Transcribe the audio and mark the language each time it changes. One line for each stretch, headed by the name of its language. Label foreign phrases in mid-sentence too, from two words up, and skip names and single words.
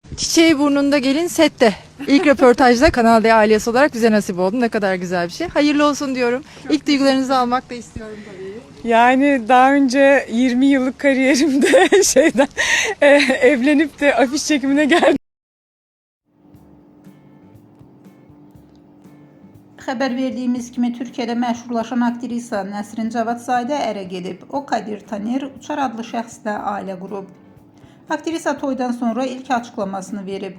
Turkish: Çiçeği burnunda gelin sette. İlk röportajda Kanal D ailesi olarak bize nasip oldu. Ne kadar güzel bir şey. Hayırlı olsun diyorum. İlk duygularınızı almak da istiyorum tabii. Yani daha önce 20 yıllık kariyerimde evlenip de afiş çekimine geldim.
Azerbaijani: Xəbər verdiyimiz kimi Türkiyədə məşhurlaşan aktrisa Nəsrin Cavadzadə ərə gedib. O Kadir Taner Uçar adlı şəxslə ailə qurub. Aktrisa toydan sonra ilk açıklamasını verib.